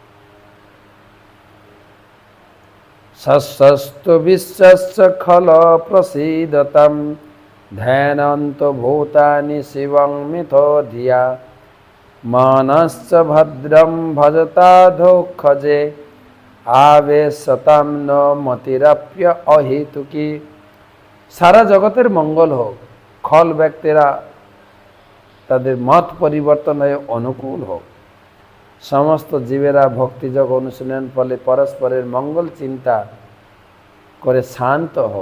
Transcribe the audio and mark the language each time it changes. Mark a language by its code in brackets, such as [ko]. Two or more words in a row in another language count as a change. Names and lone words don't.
[sa] ষষ্ঠস্থ বিশ্বস্য খল প্রসীদতাম ধ্যায়ন্ত ভূতানি শিবং মিথো ধিয়া মনশ্চ ভদ্রম ভজতাধোক্ষজে আবেশতাম ন মতিরপ্য অহেতুকি। [bn] সারা জগতের মঙ্গল হোক, খল ব্যক্তিরা তাদের মত পরিবর্তন হয়ে অনুকূল হোক, সমস্ত জীবেরা ভক্তিযোগ অনুশীলনের ফলে পরস্পরের মঙ্গল চিন্তা করে শান্ত হোক।